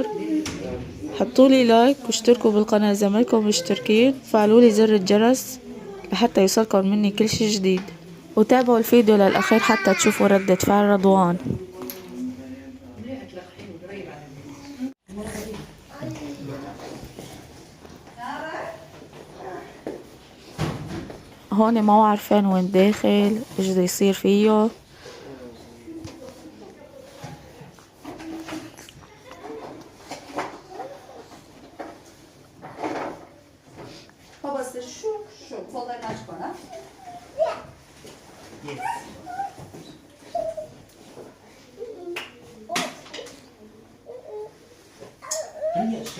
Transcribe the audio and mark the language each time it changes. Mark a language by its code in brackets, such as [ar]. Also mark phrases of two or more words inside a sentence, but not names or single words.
[ar] حطولي لايك واشتركوا بالقناة إذا مالكم مشتركين، فعلولي زر الجرس لحتى يوصلكم مني كل شي جديد، وتابعوا الفيديو للأخير حتى تشوفوا ردة فعل رضوان. هون ما عارفين وين داخل، ايش بده يصير فيه. [tr] Babası şu kollarını aç bana. Yes. Hangi aşı?